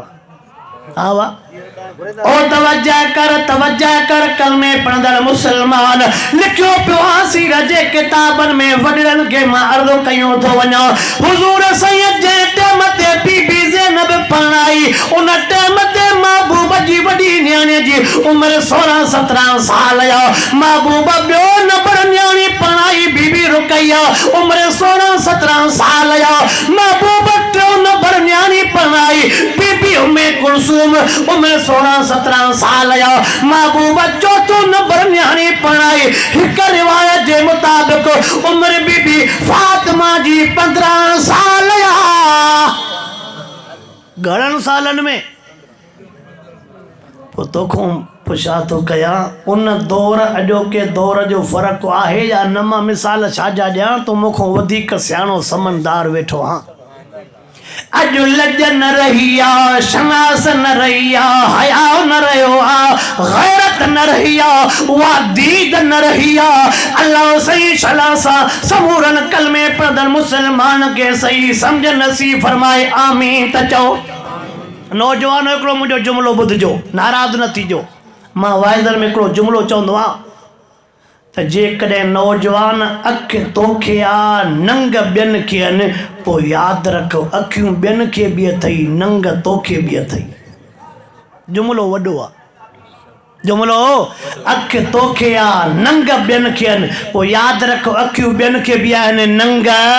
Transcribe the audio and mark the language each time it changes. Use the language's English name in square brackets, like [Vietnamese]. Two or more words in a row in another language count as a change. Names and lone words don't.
[Sindhi] हा वाह, ओ तवज्जो कर कलमे पढ़ंदड़ मुसलमान। लिखियो पियो आहे सीरत जे किताबनि में, वॾड़नि खे मां अर्ज़ु कयूं थो वञा, हुज़ूर साईं जे टाइम ते बीबी ज़ैनब परणाई, उन टाइम ते महबूब जी वॾी नियाणीअ जी उम्र 16-17 साल या महबूबा ब्यो नंबर न्याणी पढ़ाई बीबी रुकैया उम्र 16-17 साल या महबूबा ट्रो नंबर न्याणी पढ़ाई बीबी उम्मे कुलसूम उम्र 16-17 साल या महबूबा चौथो नंबर न्याणी पढ़ाई [Urdu] ایک روایت کے مطابق [Sindhi] उम्र बीबी फातिमा जी 15 साल या घणनि सालन में तोखो पुछा तो कया उन दौर अॼोके दौर जो फ़र्क़ आहे या न मां मिसाल छाजा ॾियां तो मूंखों वधीक सियाणो समझदार वेठो हाँ अॼु लज न रही आ शनास न रही आ हया न रहियो आ गैरत न रही आ वा दीद न रही आ अल्लाह सही शला सा समूरन कलमे पढ़दड़ मुसलमान के सही समझ नसीब फरमाए आमीन त चओ नौजवान हिकिड़ो मुंहिंजो जुमिलो ॿुधिजो नाराज़ न थीजो मां वाइदर में हिकिड़ो जुमिलो चवंदो आहियां त जेकॾहिं नौजवान अख तोखे आ नंग ॿियनि खे आहिनि पोइ यादि रख अखियूं ॿियनि खे बि अथई नंग तोखे बि अथई जुमिलो वॾो आहे जुमिलो अख तोखे आ नंग ॿियनि खे आहिनि पोइ यादि रख अखियूं ॿियनि खे बि आहिनि नंग